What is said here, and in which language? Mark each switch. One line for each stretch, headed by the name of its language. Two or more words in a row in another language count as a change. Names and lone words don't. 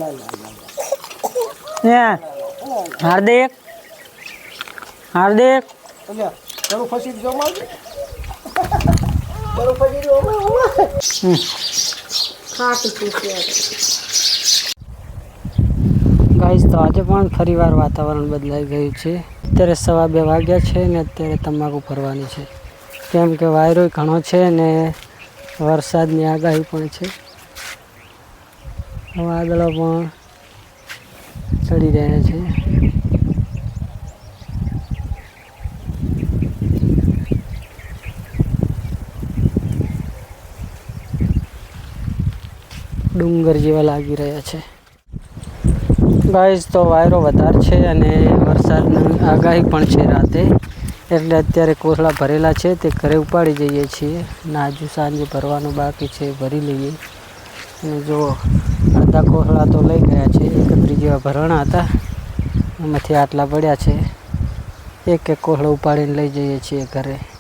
Gujarati: હાર્દિક હાર્દિક ગાઇસ, તો આજ પણ ફરીવાર વાતાવરણ બદલાઈ ગયું છે। અત્યારે 2:15 વાગ્યા છે ને અત્યારે તંબાકૂ ભરવાની છે, કેમ કે વાયરો ઘણો છે ને વરસાદની આગાહી પણ છે। વાદળો પણ ચઢી રહ્યા છે। ડુંગર જેવા લાગી રહ્યા છે। ગાઇસ, તો વાયરો વધાર છે અને વરસાદની આગાહી પણ છે રાતે, એટલે અત્યારે કોથળા ભરેલા છે તે ઘરે ઉપાડી જઈએ છીએ અને આજુ સાંજે ભરવાનું બાકી છે, ભરી લઈએ। અને જો અડધા કોથળા તો લઈ ગયા છે, 31 જેવા ભરણા હતા, એમાંથી આટલા પડ્યા છે। એક એક કોથળો ઉપાડીને લઈ જઈએ છીએ ઘરે।